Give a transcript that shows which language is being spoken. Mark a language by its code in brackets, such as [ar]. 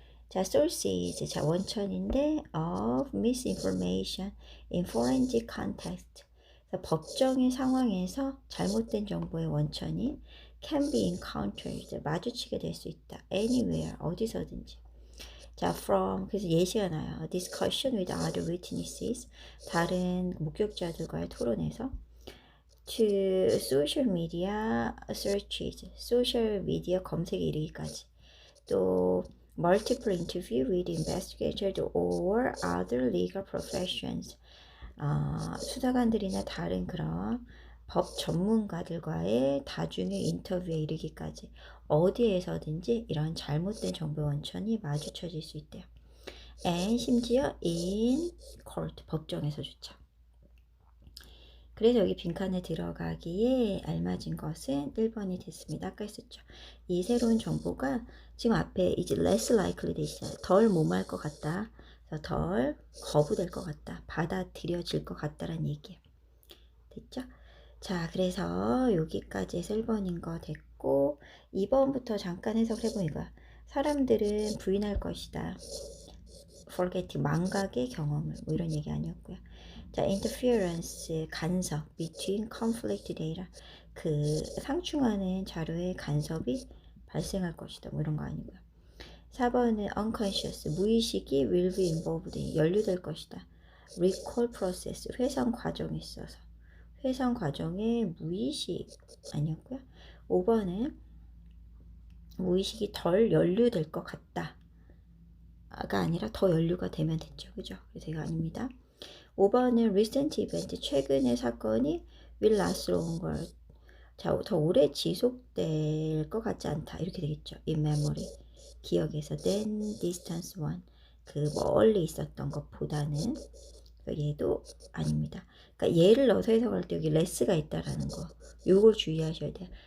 [en] sources, [ko] 원천인데 [en] of misinformation in forensic context, [ko] 법정의 상황에서 잘못된 정보의 원천이 [en] can be encountered, [ko] 마주치게 될 수 있다. [en] anywhere, [ko] 어디서든지. from, 그래서 예시가 나요. [en] discussion with other witnesses, [ko] 다른 목격자들과의 토론에서. [en] to social media searches, [ko] 소셜 미디어 검색에 이르기까지. 또 [en] multiple interview with investigators or other legal professions, [ko] 수사관들이나 다른 그런 법 전문가들과의 다중의 인터뷰에 이르기까지 어디에서든지 이런 잘못된 정보 원천이 마주쳐질 수 있대요. [en] and [ko] 심지어 [en] in court, [ko] 법정에서조차. 그래서 여기 빈칸에 들어가기에 알맞은 것은 1번이 됐습니다. 아까 했었죠. 이 새로운 정보가 지금 앞에 이제 [en] less likely [ko] 돼 있어요. 덜 무마할 것 같다. 덜 거부될 것 같다. 받아들여질 것 같다라는 얘기예요. 됐죠? 자, 그래서 여기까지 해서 1번인 거 됐고 2번부터 잠깐 해석을 해보니까 사람들은 부인할 것이다. [en] forgetting, [ko] 망각의 경험을 뭐 이런 얘기 아니었고요. 자, [en] interference, [ko] 간섭, [en] between conflict data, [ko] 그 상충하는 자료의 간섭이 발생할 것이다. 뭐 이런 거 아니고요. 4번은 [en] unconscious, [ko] 무의식이 [en] will be involved, [ko] 연루될 것이다. [en] recall process, [ko] 회상 과정에 있어서 회상 과정에 무의식 아니었고요. 5번은 무의식이 덜 연루될 것 같다. 가 아니라 더 연루가 되면 됐죠. 그죠? 그래서 이거 아닙니다. 5번은 [en] recent event, [ko] 최근의 사건이 [en] will last longer. [ko] 자, 더 오래 지속될 것 같지 않다. 이렇게 되겠죠. [en] in memory, [ko] 기억에서 [en] than distance one, [ko] 그 멀리 있었던 것보다는. 얘도 아닙니다. 그러니까 얘를 넣어서 해석할 때 여기 less가 있다라는 거, 요걸 주의하셔야 돼요.